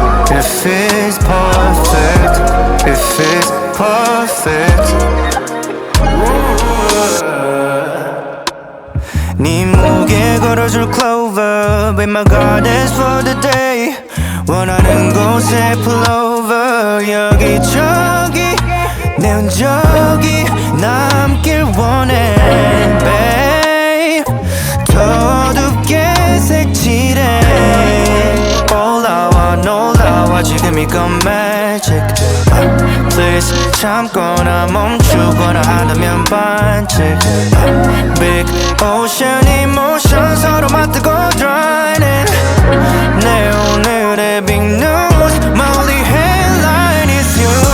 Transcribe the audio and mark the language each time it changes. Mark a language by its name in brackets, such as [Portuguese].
[English] If it's perfect, if it's perfect. [Korean] 네 목에 걸어줄 [English] clover be my goddess for the day. [Korean] 원하는 곳에 [English] pull over [Korean] 여기저기 내 흔적이 남길 원해 [English] babe. [Korean] 더 둡게 색칠해. 올라와 놀라와 지금 이건 magic. Please 참거나 멈추거나 한다면 반칙. [English] Big ocean emotion [Korean] 서로 맞대고 [English] drowning. [Korean] 내 오늘의 [English] big news my only headline is you.